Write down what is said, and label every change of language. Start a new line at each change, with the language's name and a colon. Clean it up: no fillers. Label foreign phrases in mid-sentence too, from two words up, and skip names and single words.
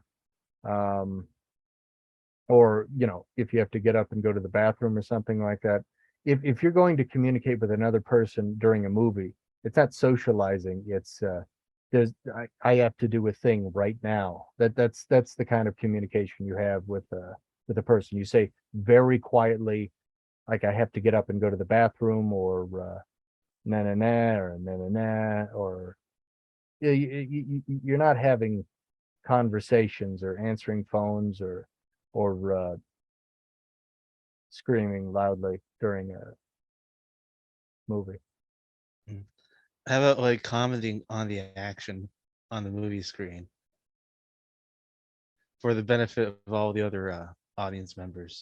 English: um or if you have to get up and go to the bathroom or something like that, if you're going to communicate with another person during a movie, it's not socializing. It's I have to do a thing right now. That's the kind of communication you have with a person. You say very quietly, like, I have to get up and go to the bathroom, or na na na, or na na na, or you're not having conversations or answering phones, or screaming loudly during a movie. Mm. How about like commenting on the action on the movie screen for the benefit of all the other audience members?